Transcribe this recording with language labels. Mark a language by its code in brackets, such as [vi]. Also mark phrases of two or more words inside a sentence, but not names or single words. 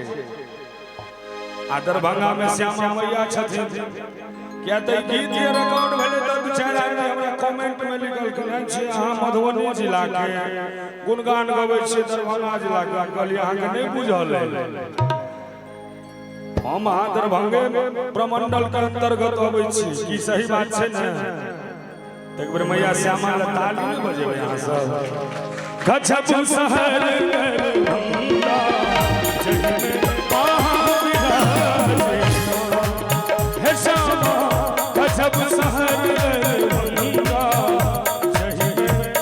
[mai] आ दरभंगा में श्यामा मैया छथिन क्या त गीत के रिकॉर्ड भेले त दू चार आदमी हमरा कमेंट में लिखल केने छी अहाँ मधुबनी जिला के गुणगान गबै छी दरभंगा जिला के कहलिए अहाँ के नहीं बुझल है हम दरभंगे प्रमंडल के अंतर्गत अबै छी की सही बात छै ने एक बेर मैया श्यामा ल ताली नहीं बजेबै यहाँ सब गजब शहर दरभंगा जही में विराजीना हे श्यामा गजब शहर दरभंगा जही में